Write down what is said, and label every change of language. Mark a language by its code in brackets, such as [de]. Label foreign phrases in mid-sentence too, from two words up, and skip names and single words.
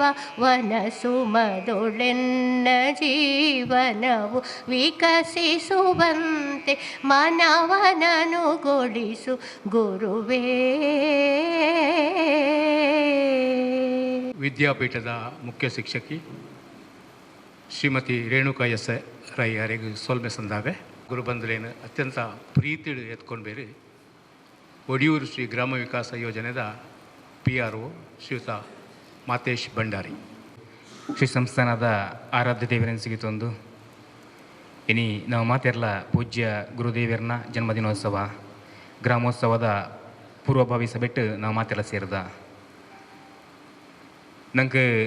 [kn] ವನಸುಮದೊಳೆನ್ನ ಜೀವನವು ವಿಕಸಿಸುವಂತೆ ಮನವನನುಗೊಳಿಸು ಗುರುವೇ. [tcy] ವಿದ್ಯಾಪೀಠದ ಮುಖ್ಯ ಶಿಕ್ಷಕಿ ಶ್ರೀಮತಿ ರೇಣುಕಾ ಎಸ್ ರೈ ಅವರಿಗೆ ಸೋಲ್ಮೆ ಸಂದಾವೆ ಗುರುಬಂಧುಲೇನು ಅತ್ಯಂತ ಪ್ರೀತಿಡು ಎತ್ಕೊಂಡು ಬೇರೆ ಒಡಿಯೂರು ಶ್ರೀ ಗ್ರಾಮ ವಿಕಾಸ ಯೋಜನೆದ PRO ಶ್ರೀಯುತ ಮಾತೇಶ್ ಭಂಡಾರಿ. ಶ್ರೀ ಸಂಸ್ಥಾನದ ಆರಾಧ್ಯ ದೇವರನ್ನು ಸಿಗಿತೊಂದು ಇನಿ ನಾವು ಮಾತೆರ್ಲ ಪೂಜ್ಯ ಗುರುದೇವರನ್ನ ಜನ್ಮದಿನೋತ್ಸವ ಗ್ರಾಮೋತ್ಸವದ ಪೂರ್ವಭಾವಿ ಸಭೆಟ್ಟು ನಾವು ಮಾತೆಲ್ಲ ಸೇರಿದ ನಂಗೆ